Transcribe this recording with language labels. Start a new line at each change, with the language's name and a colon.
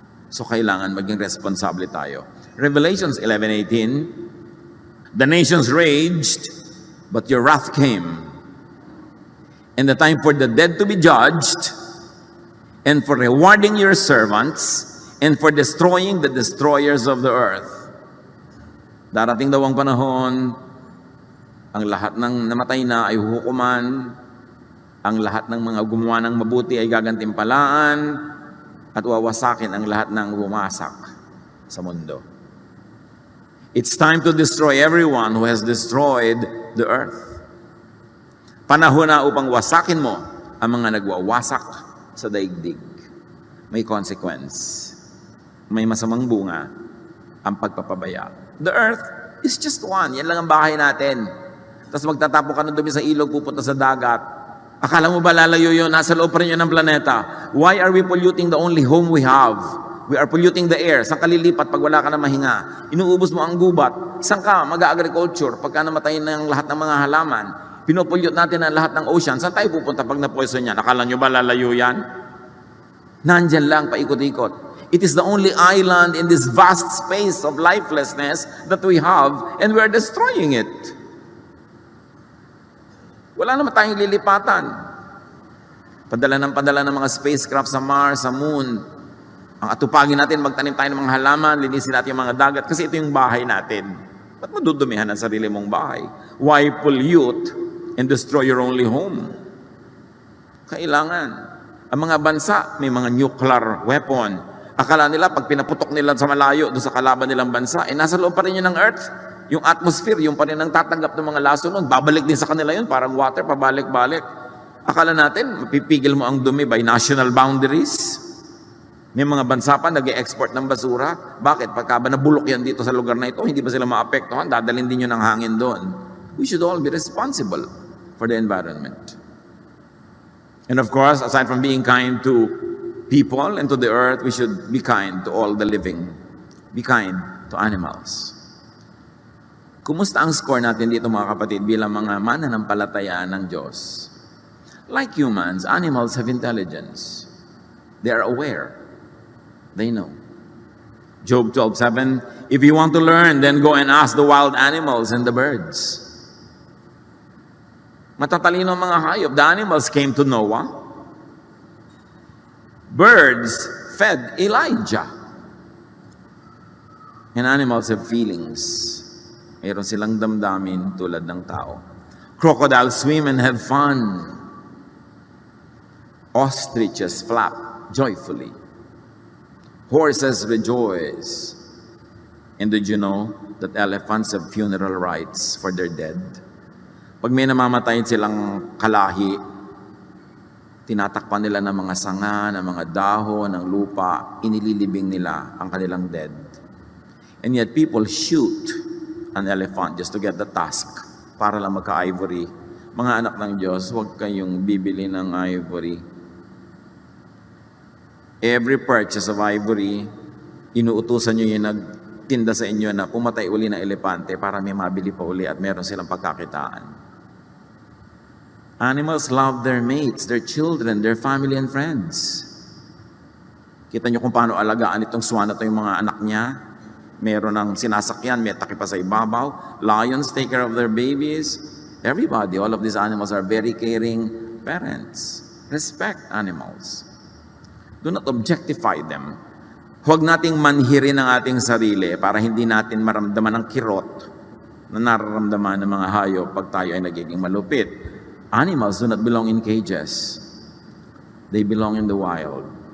English: So
Filipino: kailangan maging responsable tayo.
English: Revelations 11:18, the nations raged, but your wrath came. And the time for the dead to be judged, and for rewarding your servants, and for destroying the destroyers of the earth.
Filipino: Darating daw ang panahon, ang lahat ng namatay na ay hukuman, ang lahat ng mga gumawa ng mabuti ay gagantimpalaan, at wawasakin ang lahat ng bumasak sa mundo.
English: It's time to destroy everyone who has destroyed the earth.
Filipino: Panahon na upang wasakin mo ang mga nagwawasak sa daigdig. May consequence. May masamang bunga ang pagpapabaya.
English: The earth is just one.
Filipino: Yan lang ang bahay natin. Tapos magtatapon ka ng dumi sa ilog, pupunta sa dagat. Akala mo ba lalayo yun? Nasa loob pa rin yun ng planeta.
English: Why are we polluting the only home we have? We are polluting the air.
Filipino: Saan ka lilipat pag wala ka na mahinga? Inuubos mo ang gubat. Saan ka mag-agriculture pagka namatay na ang lahat ng mga halaman? Pinopollute natin ang lahat ng ocean. Saan tayo pupunta pag na-poison yan? Akala nyo ba lalayo yan? Nandyan lang, paikot-ikot.
English: It is the only island in this vast space of lifelessness that we have, and we are destroying it.
Filipino: Wala naman tayong lilipatan. Padala ng mga spacecraft sa Mars, sa Moon. Ang atupagin natin, magtanim tayo ng mga halaman, linisin natin yung mga dagat, kasi ito yung bahay natin. Ba't mo dudumihan ang sarili mong bahay?
English: Why pollute and destroy your only home?
Filipino: Kailangan. Ang mga bansa, may mga nuclear weapon. Akala nila, pag pinaputok nila sa malayo, doon sa kalaban nilang bansa, nasa loob pa rin yun ng Earth. Yung atmosphere, yung pa rin ang tatanggap ng mga laso nun, babalik din sa kanila yun, parang water, pabalik-balik. Akala natin, mapipigil mo ang dumi
English: by national boundaries.
Filipino: May mga bansa pa nag-e-export ng basura. Bakit? Pagka ba nabulok yan dito sa lugar na ito, hindi ba sila maapektuhan? Dadalhin din yun ng hangin doon.
English: We should all be responsible for the environment. And of course, aside from being kind to people and to the earth, we should be kind to all the living. Be kind to animals.
Filipino: Kumusta ang score natin dito mga kapatid bilang mga mananampalataya ng Diyos?
English: Like humans, animals have intelligence. They are aware. They know. Job 12:7, if you want to learn, then go and ask the wild animals and the birds.
Filipino: Matatalino ang mga hayop.
English: The animals came to Noah. Birds fed Elijah. And animals have feelings.
Filipino: Mayroon silang damdamin tulad ng tao.
English: Crocodiles swim and have fun. Ostriches flap joyfully. Horses rejoice. And did you know that elephants have funeral rites for their dead?
Filipino: Pag may namamatay silang kalahi, tinatakpan nila ng mga sanga, ng mga dahon, ng lupa, inililibing nila ang kanilang dead.
English: And yet people shoot an elephant just to get the tusk
Filipino: para lang magka-ivory. Mga anak ng Diyos, huwag kayong bibili ng ivory.
English: Every purchase of ivory,
Filipino: inuutusan nyo yung nagtinda sa inyo na pumatay uli ng elepante para may mabili pa uli at meron silang pagkakitaan.
English: Animals love their mates, their children, their family and friends.
Filipino: Kita nyo kung paano alagaan itong swan na ito yung mga anak niya. Meron ng sinasakyan, may takip pa sa ibabaw.
English: Lions take care of their babies. Everybody, all of these animals are very caring parents. Respect animals. Do not objectify them.
Filipino: Huwag nating manhirin ang ating sarili para hindi natin maramdaman ang kirot na nararamdaman ng mga hayop pag tayo ay nagiging malupit.
English: Animals do not belong in cages. They belong in the wild.